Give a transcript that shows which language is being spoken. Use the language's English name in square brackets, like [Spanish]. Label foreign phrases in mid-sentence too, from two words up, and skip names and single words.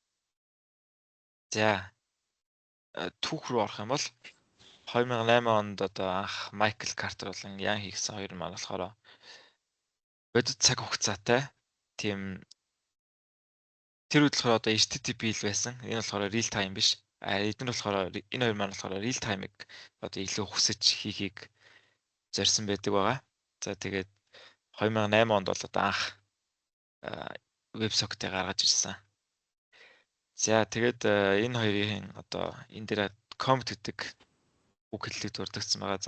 [Mongolian] За түүх рүү орох юм бол 2008 онд одоо анх Майкл Картер болон Ян хийгсэн хоёр маань болохоор бодит цаг хугацаатай тийм тэр үед болохоор одоо HTTP л байсан. Энэ болохоор [English] real time [Mongolian] биш. Эдгээр болохоор энэ хоёр маань болохоор [English] real time- [Mongolian] ыг одоо илүү хүсэж хийхийг зорьсон байдаг байгаа. За тэгээд 2008 онд бол одоо анх WebSocket-ыг гаргаж ирсэн. За тэгээд энэ хоёрын одоо энэ дээр commit гэдэг үг хэллэг дурддагсан байгаа.